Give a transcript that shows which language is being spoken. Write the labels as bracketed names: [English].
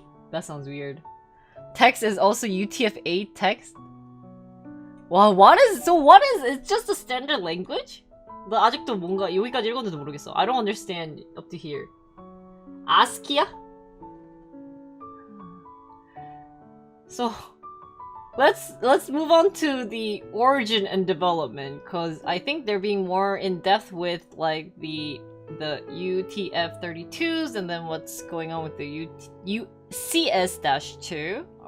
[English] That sounds weird. Text is also UTF-8 text. Wow, what is it's just a standard language? [Korean] 나 아직도 뭔가 여기까지 읽었는지도 모르겠어. [English] I don't understand up to here. ASCII? So let's move on to the origin and development, because I think they're being more in depth with like the UTF-32s and then what's going on with the UCS-2.